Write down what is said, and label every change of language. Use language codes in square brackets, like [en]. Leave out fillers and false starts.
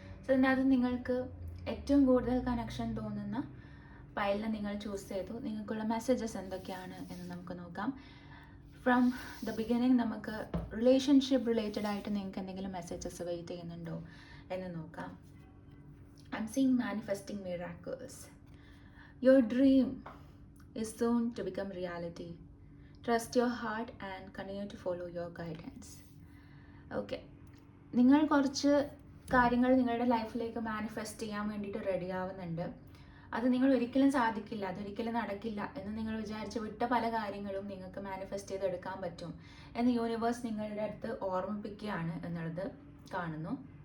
[ml] So ഇതിനകത്ത് നിങ്ങൾക്ക് ഏറ്റവും കൂടുതൽ കണക്ഷൻ തോന്നുന്ന പൈലിനെ നിങ്ങൾ ചൂസ് ചെയ്തു. നിങ്ങൾക്കുള്ള മെസ്സേജസ് എന്തൊക്കെയാണ് എന്ന് നമുക്ക് നോക്കാം. ഫ്രം ദ ബിഗിനിങ് നമുക്ക് റിലേഷൻഷിപ്പ് റിലേറ്റഡ് ആയിട്ട് നിങ്ങൾക്ക് എന്തെങ്കിലും മെസ്സേജസ് വെയിറ്റ് ചെയ്യുന്നുണ്ടോ എന്ന് നോക്കാം. [en] I am seeing manifesting miracles. Your dream is soon to become reality. Trust your heart and continue to follow your guidance. [ml] Okay, നിങ്ങൾ കുറച്ച് കാര്യങ്ങൾ നിങ്ങളുടെ ലൈഫിലേക്ക് മാനിഫെസ്റ്റ് ചെയ്യാൻ വേണ്ടിയിട്ട് റെഡി ആവുന്നുണ്ട്. അത് നിങ്ങൾ ഒരിക്കലും സാധിക്കില്ല, അതൊരിക്കലും നടക്കില്ല എന്ന് നിങ്ങൾ വിചാരിച്ച് വിട്ട പല കാര്യങ്ങളും നിങ്ങൾക്ക് മാനിഫെസ്റ്റ് ചെയ്തെടുക്കാൻ പറ്റും എന്ന് യൂണിവേഴ്സ് നിങ്ങളുടെ അടുത്ത് ഓർമ്മിപ്പിക്കുകയാണ് എന്നുള്ളത് കാണുന്നു.